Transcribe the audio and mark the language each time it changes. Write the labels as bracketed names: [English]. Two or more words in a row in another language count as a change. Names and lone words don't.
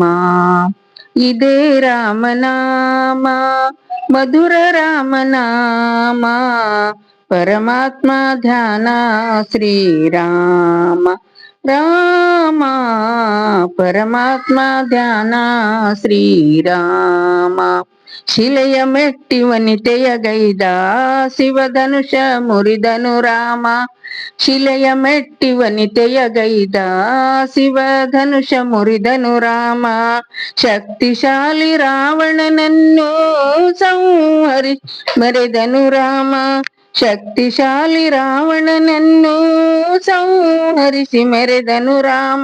[Telugu] ఇదే రామనామ మధుర రామనామ, పరమాత్మ ధ్యాన శ్రీరామ రామ, పరమాత్మ ధ్యాన శ్రీరామ. [Kannada] ಶಿಲೆಯ ಮೆಟ್ಟಿ ವನಿತೆಯಗೈದ ಶಿವಧನುಷ ಮುರಿದನು ರಾಮ, ಶಿಲೆಯ ಮೆಟ್ಟಿ ವನಿತೆಯಗೈದ ಶಿವಧನುಷ ಮುರಿದನು ರಾಮ. ಶಕ್ತಿಶಾಲಿ ರಾವಣನನ್ನು ಸಂಹರಿ ಮೆರೆದನು ರಾಮ, ಶಕ್ತಿಶಾಲಿ ರಾವಣನನ್ನು ಸಂಹರಿಸಿ ಮೆರೆದನು ರಾಮ.